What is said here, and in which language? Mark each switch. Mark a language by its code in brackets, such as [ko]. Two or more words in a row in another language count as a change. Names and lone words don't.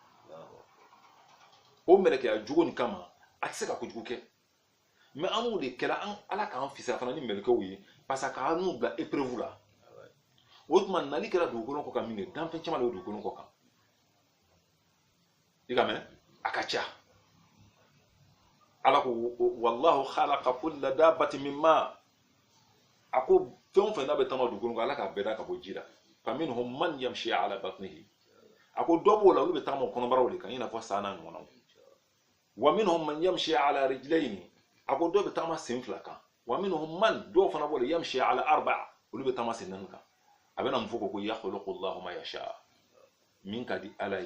[bm] o mɛlɛkɛya jogo nin kama a tɛ se ka kojugu kɛ mais an b'o de kɛra ala k'an fisaya fana ni mɛlɛkɛw ye [fr] parce que [bm] k'an n'u bila épreuve la o tuma nali kɛra dugukolo kɔ kan min kɛ danfɛn caman de bɛ dugukolo kɔ kan i ka mɛn a ka ca ala ko [ar] والله خلق كل دابة من ماء [bm] a ko fɛn o fɛn n'a bɛ taama dugukolo kan ala k'a bɛɛ da ka bɔ ji la [ar] فمنهم من يمشي على بطنه [bm] a ko dɔ b'o la olu bɛ taama kɔnɔbaraw de kan i n'a fɔ san n'a ɲɔgɔnnaw [ar] ومنهم من يمشي على رجلين [bm] a ko dɔw bɛ taama sen fila kan [ar] ومنهم من [bm] dɔw fana b'o la [ar] يمشي على أربع [bm] olu bɛ taama sen naani kan a bɛna mun fɔ ko [ar] يخلق الله ما يشاء [bm] min ka di ala